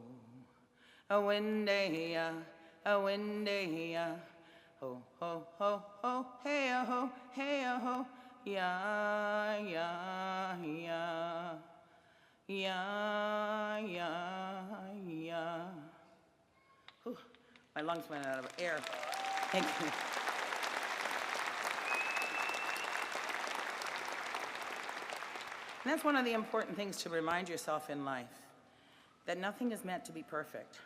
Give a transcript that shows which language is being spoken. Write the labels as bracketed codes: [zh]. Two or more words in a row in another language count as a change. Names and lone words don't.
[en] A winday, ya, a winday, ya. Ho, ho, ho, ho, hey, ho, ya, ya, ya. Ya, ya, ya. Whew, my lungs went out of air. Thank you. And that's one of the important things to remind yourself in life, that nothing is meant to be perfect.